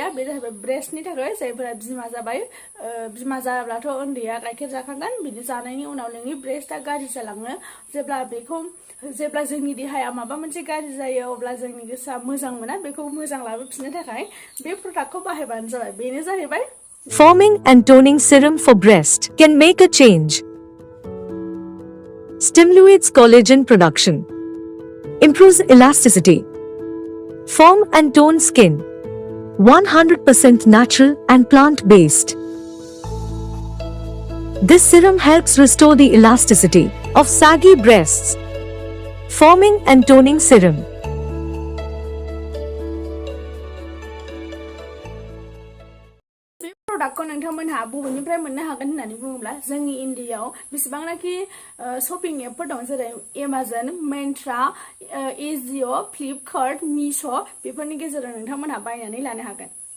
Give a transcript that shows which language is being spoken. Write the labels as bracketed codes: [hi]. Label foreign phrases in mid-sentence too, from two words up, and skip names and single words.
[brx] बे जाहैबाय ब्रेस्टनि थाखाय जायफोरा बिमा जाबाय। बिमा जाब्लाथ' उन्दैया गाइखेर जाखागोन, बिदि जानायनि उनाव नोंनि ब्रेस्टआ गाज्रि जालाङो। जेब्ला जोंनि देहाया माबा मोनसे गाज्रि जायो अब्ला जोंनि गोसोआ मोजां मोना। बेखौ मोजां लाबोफिननो थाखाय बे प्रडाक्टखौ बाहायबानो जाबाय। बेनो जाहैबाय [en] Forming and toning serum for breast can make a change. Stimulates collagen production. Improves elasticity. Form and tone skin. 100% natural and plant-based. This serum helps restore the elasticity of saggy breasts. Forming and toning serum. [brx] प्रडाक्टखौ नोंथांमोनहा बबेनिफ्राय मोननो हागोन होननानै बुङोब्ला जोंनि इन्डियायाव बेसेबांनाखि शपिं एपफोर दं, जेरै एमाजन, मेन्ट्रा, एजिअ, फ्लिपकार्ट, मिश' बेफोरनि गेजेराव नोंथांमोनहा बायनानै लानो हागोन।